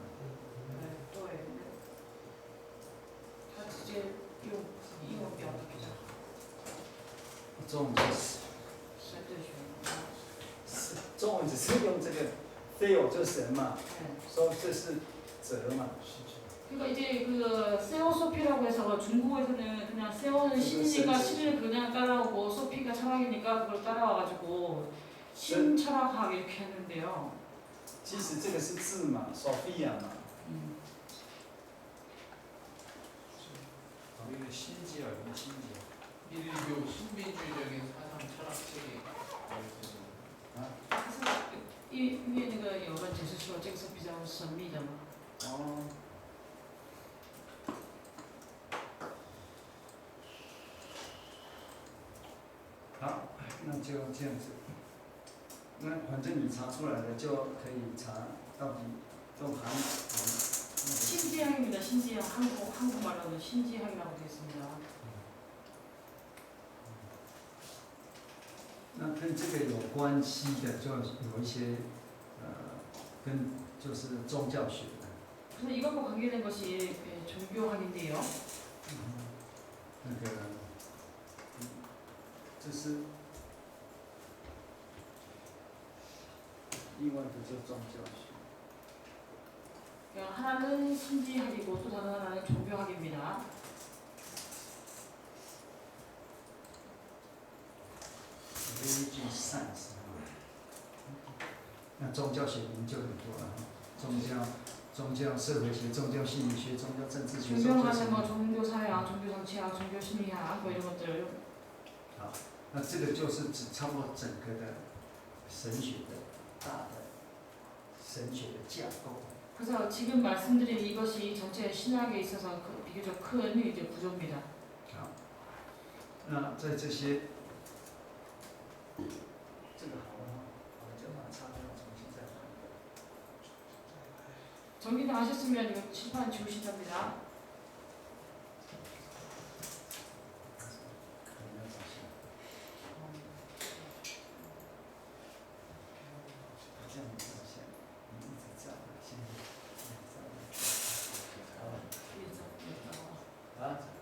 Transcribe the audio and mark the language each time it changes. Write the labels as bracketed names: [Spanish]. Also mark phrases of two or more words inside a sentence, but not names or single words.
[Chinese] 对，他直接用英文表达比较好。中文就是神哲学。中文只是用这个 theo 就是神嘛， [Korean] 네. [Chinese] 说这是哲嘛。 [Korean] 그러니까 이제 그 세오소피라고 해서 중국에서는 그냥 세오는 신이니까 신을 그냥 따라오고 소피가 철학이니까 그걸 따라와가지고 신철학학 이렇게 했는데요. [Chinese] 其实这个是字嘛 ，Sophia 嘛。 [Korean] 여기는 신지학, 신지학. 일교 신비주의적인 사상 철학책이 나와 [Chinese] 그래서 因为那个有人解释说这个是比较神秘的嘛。哦。好，那就这样子。那反正你查出来的就可以查到底都含。 [Korean] 신지학입니다. 신지학 한국말로는 신지학이라고 되어 있습니다. [Chinese] 那跟这个有关系的，就有一些跟就是宗教学的。 [Korean] 그래서 이것과 관계된 것이 종교학인데요. [Chinese] 那个，这是另外的就宗教学。 [Korean] 하나는 신지학이고 또 다른 하나는 종교학입니다. [English] Religious science [Chinese] 那宗教学研究很多了，宗教社会学、宗教心理学、宗教政治学、宗教 [Korean] 종교학은 뭐 종교사회학, 종교정치학, 종교심리학 뭐 이런 것들. [Chinese] 好，那这个就是指差不多整个的神学的大的神学的架构。 [Korean] 그래서 지금 말씀드린 이것이 전체 신학에 있어서 비교적 큰 이제 구조입니다. [Chinese] 好，那在这些，这个好了，我就把它擦掉，重新再来。 [Korean] 정리 다 하셨으면 이거 칠판 지우신답니다. [Chinese] 可能要找下。这样子找下，你一直找，先找。啊？